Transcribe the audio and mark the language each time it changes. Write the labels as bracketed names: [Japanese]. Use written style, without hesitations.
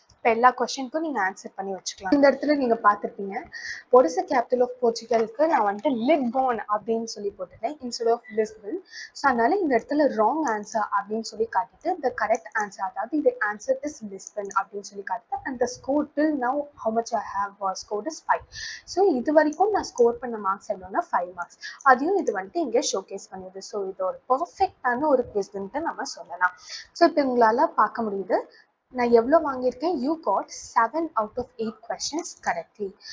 [Tamil] இப்போ எல்லா கொஸ்டினுக்கும் நீங்கள் ஆன்சர் பண்ணி வச்சுக்கலாம். இந்த இடத்துல நீங்கள் பார்த்துருப்பீங்க, [English] what is the capital of போர்ச்சுகலுக்கு [Tamil] நான் வந்துட்டு லிஸ்போன் அப்படின்னு சொல்லி போட்டுட்டேன் [English] instead of [Tamil] லிஸ்பன். ஸோ அதனால இந்த இடத்துல ராங் ஆன்சர் அப்படின்னு சொல்லி காட்டிட்டு த கரெக்ட் ஆன்சர், அதாவது இது [English] answer is Lisbon [Tamil] அப்படின்னு சொல்லி காட்டுது. [English] And the score till now how much I have scored is 5. [Tamil] So இது வரைக்கும் நான் ஸ்கோர் பண்ண மார்க்ஸ் எவ்வளோனா 5 மார்க்ஸ். அதையும் இது வந்துட்டு இங்கே ஷோகேஸ் பண்ணுது. ஸோ இது ஒரு பர்ஃபெக்டான ஒரு குவிஸ்ன்ட்டு நம்ம சொல்லலாம். ஸோ இப்போ உங்களால் பார்க்க முடியுது நான் எவ்வளோ வாங்கியிருக்கேன். [English] You got 7 out of 8 questions correctly.